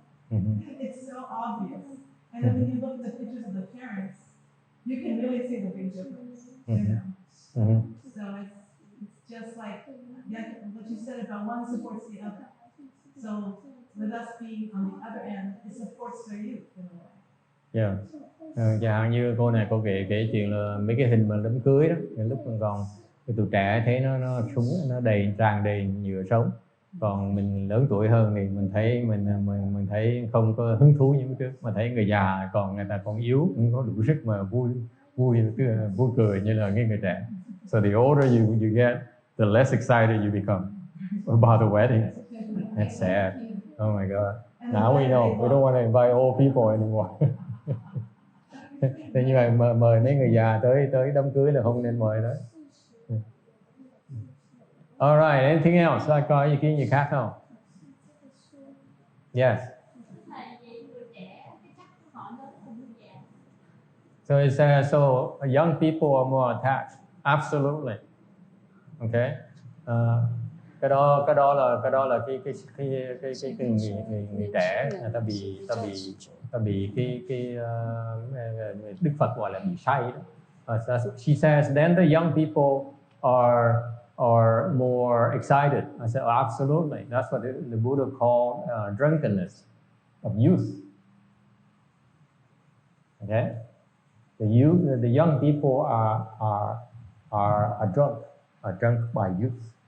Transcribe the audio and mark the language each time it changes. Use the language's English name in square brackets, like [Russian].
[English] It's so obvious. And then when you look at the pictures of the parents, you can really see the big difference. You know? So it's just like what you said about one supports the other. So with us being on the other end, it supports their youth in a way. Yeah. [Vietnamese] Chẳng hạn như cô này cô kể chuyện là mấy cái hình mà đám cưới đó, lúc còn cái tụi trẻ thấy nó súng, nó tràn đầy nhựa sống. Còn mình lớn tuổi hơn thì mình thấy không có hứng thú như trước, mà thấy người già người ta còn yếu, không có đủ sức mà vui cười như là người trẻ. [English] So the older you get, the less excited you become about the wedding. That's sad. Oh my God. Now we know. We don't want to invite old people anymore. [Vietnamese] Thế như vậy mời mấy người già tới đám cưới là không nên mời đó. [English] Alright, anything else? [Vietnamese] Có ý kiến gì khác không? [English] Yes. So it says, so young people are more attached. Absolutely. Okay. [Vietnamese] Cái đó là cái người trẻ, người ta bị cái Đức Phật gọi là bị say đó. [English] She says then the young people are more excited. I said, oh, absolutely. That's what the Buddha called drunkenness of youth. Okay, the young people are drunk by youth.